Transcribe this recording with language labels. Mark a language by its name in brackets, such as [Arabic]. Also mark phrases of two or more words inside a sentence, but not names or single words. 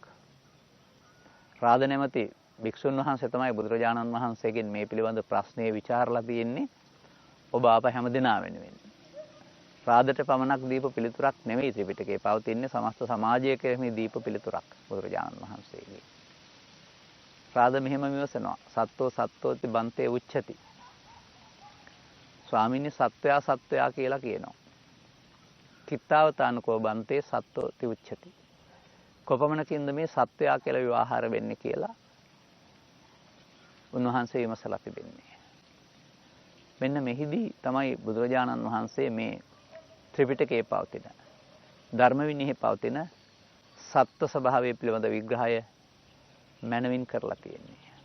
[Sinhala] රාද නැමැති භික්ෂුන් වහන්සේ තමයි බුදුරජාණන් වහන්සේගෙන් මේ පිළිබඳ ප්‍රශ්නේ විචාරලා තියෙන්නේ. ඔබ අප හැමදෙනා වෙනුවෙන්. රාදට පමණක් දීප පිළිතුරක් නෙවෙයි ත්‍රිපිටකයේ පවතින්නේ සමස්ත සමාජය කෙරෙහි දීප පිළිතුරක් බුදුරජාණන් වහන්සේගේ. රාද මෙහෙම විමසනවා. [Pali] සත්තෝ සත්තෝති බන්තේ උච්චති. [Sinhala] ස්වාමීනි සත්වයා කියලා කියනවා. [Pali] කිත්තාවතානකෝ බන්තේ සත්තෝති උච්චති. [Sinhala] කොපමණකින්ද මේ සත්වයා කියලා විවාහාර වෙන්නේ කියලා උන්වහන්සේ විමසලා තිබෙන්නේ. මෙන්න මෙහිදී තමයි බුදුරජාණන් වහන්සේ මේ ත්‍රිපිටකයේ පවතින ධර්ම විනයෙහි පවතින සත්ත්ව ස්වභාවය පිළිබඳ විග්‍රහය මනවින් කරලා තියෙන්නේ.